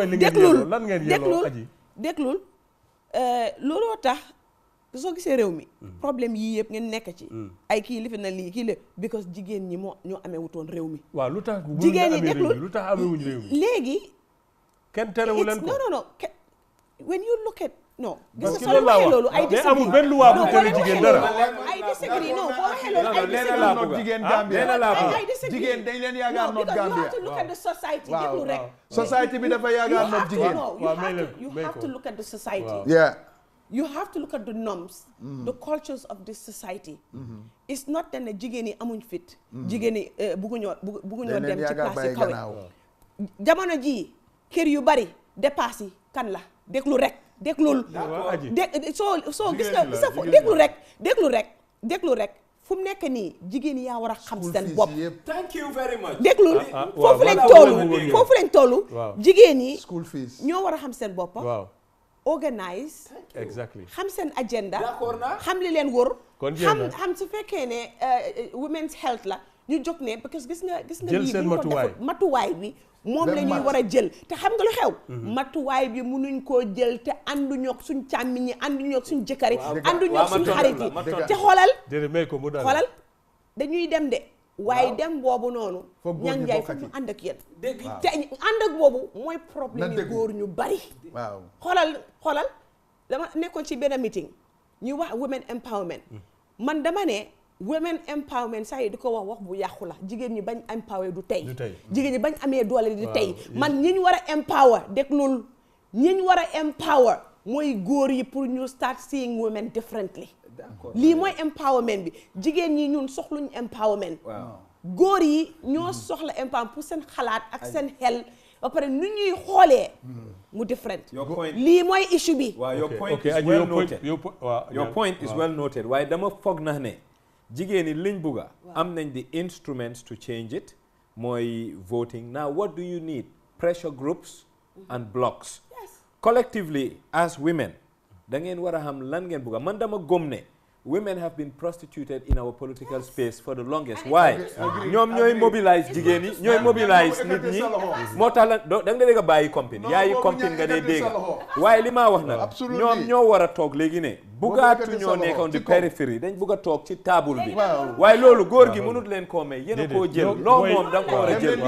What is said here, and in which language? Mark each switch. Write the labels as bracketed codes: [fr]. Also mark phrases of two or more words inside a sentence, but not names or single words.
[wo] déglul looloo tax soo gisee réew mi problème yii yëpp ngeen nekk ci ay kii lifi na lii kii la because jigéen ñi ñoo amee wutoon réew mi waaw lu tax jigéen ñi déglul lu tax amee wuñ réew mi léegi kenn terewu leen ko [en] non when you look at non [fr] parce que [wo] loolu laa wax mais amul benn loi bu tere jigéen dara [en] ay disagree [wo] non boo waxee loolu [en] ay disagree [wo] not jigéen Gambia jigéen dañ leen yaakaar not Gambia [en] you have to look at the society [wo] déglu rek society bi dafa yaakaar not jigéen [en] you have to look at the society you have to look at the norms the cultures of this society it's not that [wo] ne jigéen yi amuñ fit jigéen yi bugguñoo dem ci place yu kawe jamono ji kër yu bari dépasse yi kan la déglu rek déglul soo gis nga déglu rek fu mu nekk nii jigéen yaa war a xam seen bopp. [en] thank you very much. [wo] déglul waaw foofu lañ toll jigéen yi [en] school fees [wo] ñoo war a xam seen bopp. waaw [en] organise. exactly [wo] xam seen agenda. d'accord naa. xam li leen wër. kon xam su fekkee ne [en] women's health [wo] la ñu jóg ne [fr] parce que [wo] gis nga jël seen matuwaay bi moom la ñuy war a jël te xam nga lu xew matuwaay bi mënuñ koo jël te ànduñoo ak suñ càmmiñ yi ànduñoo ak suñ jëkkër yi ànduñoo ak suñ xarit yi te xoolal dañuy dem de waaye dem boobu noonu ñang njaay foog ñu ànd ak yéen te ànd ak boobu mooy problème yi góor ñu bari xoolal dama nekkoon ci benn meeting ñuy wax [en] women empowerment [wo] man dama ne [en] women empowerment [wo] sax yi di ko wax bu yàqu la jigéen ñi bañ empower du tey jigéen ñi bañ amee doole di tey man ñi ñu war a empower déglul ñi ñu war a empower mooy góor yi pour ñu [en] start seeing women differently [wo] lii mooy empowerment bi jigéen ñi ñun soxluñ empowerment góor yi ñoo soxla empowerment pour seen xalaat ak seen xel ba pare nu ñuy xoolee mu different lii mooy issue bi [en] your point is well noted [wo] waaye dama foog na ne jigéen ñi liñ bugga am nañ [en] the instruments to change it mooy voting now what do you need pressure groups and blocks collectively as women [wo] da ngeen war a xam lan ngeen bugga man dama gëm ne [en] women have been prostituted in our political space for the longest why [wo] ñoom ñooy mobilize jigéen yi ñooy mobilize nit ñi moo tax la da nga dégg a bàyyi compine yaayi compine nga dee dégg waaye li maa wax nag ñoom ñoo war a toog léegi ne bugaatu ñoo nekkoon di périphérie dañ bugg a toog ci table bi waaye loolu góor gi mënut leen koo may yéen a koo jël loo moom da nga ko war a jël